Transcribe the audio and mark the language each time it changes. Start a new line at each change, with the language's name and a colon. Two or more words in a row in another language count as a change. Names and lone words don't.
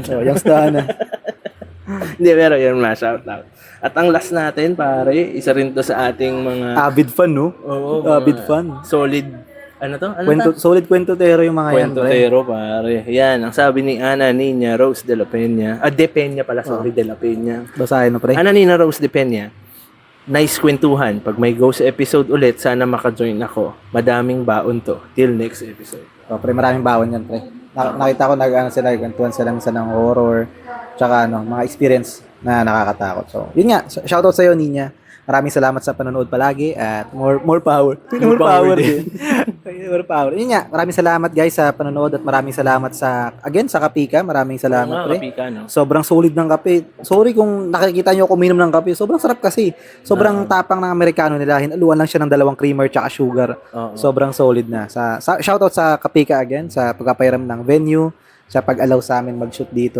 Filipino: Yung staan. Hindi, pero yun na,
English: shout out.
Filipino: At ang last natin, pare, isa rin to sa ating mga...
English: Avid fan, no?
Filipino: Oo, Avid mga fan. Solid, Solid kwentotero yung mga yan. Kwentotero, pare. Yan, ang sabi ni Ana Nina Rose de la Peña. De Peña pala, sorry, de la Peña. Basahin mo, pre. Ana Nina Rose de Peña. Nice kwentuhan. Pag may
English: ghost episode
Filipino: ulit, sana maka-join ako. Madaming baon to.
English: Till next episode.
Filipino: Pre, maraming bawon yan, pre. Nakita ko nagkantuan sila minsan ng horror, tsaka mga experience na nakakatakot. So, yun nga, shoutout sa iyo, Ninya. Maraming salamat sa panonood palagi at
English: more power. More power din. More power.
Filipino: Yun nga, maraming salamat guys sa panonood at maraming salamat sa Kapika. Maraming salamat, pre. Kapika, no? Sobrang solid ng kape. Sorry kung nakikita nyo ako uminom ng kape. Sobrang sarap kasi. Sobrang tapang ng Amerikano nila. Hinaluan lang siya ng 2 creamer tsaka sugar. Sobrang solid na. Shoutout sa Kapika again sa pagpapairam ng venue, sa pag-allow sa amin mag-shoot dito.